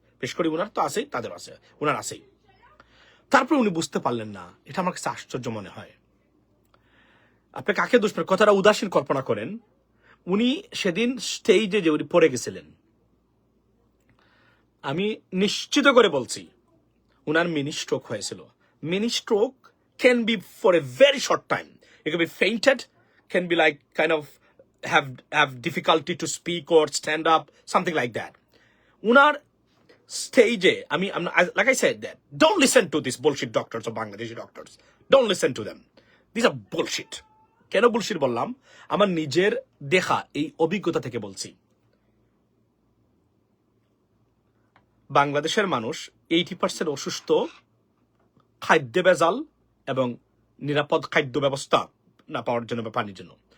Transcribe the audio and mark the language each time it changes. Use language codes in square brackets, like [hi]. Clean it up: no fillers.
[bn] বিশেষ করে উনার তো আছেই, তাদের আছে, উনার আছেই। তারপরে উনি বুঝতে পারলেন না, এটা আমার কাছে আশ্চর্য মনে হয়। আপনি কাকে দোষ দেন, কথাটা উদাসীন কল্পনা করেন। উনি সেদিন স্টেজে যে উনি পড়ে গেছিলেন, আমি নিশ্চিত করে বলছি উনার মিনি স্ট্রোক হয়েছিল। [en] Mini stroke can be for a very short time. It can be fainted, can be like kind of have difficulty to speak or stand up, something like that. Unar stage, like I said that, don't listen to these bullshit doctors or Bangladeshi doctors. Don't listen to them. These are bullshit. [bn] কেন bullshit বললাম? আমার নিজের দেখা এই অভিজ্ঞতা থেকে বলছি। বাংলাদেশের মানুষ 80% অসুস্থ খাদ্য ভেজাল এবং নিরাপদ খাদ্য ব্যবস্থা না পাওয়ার জন্য বা পানির জন্য।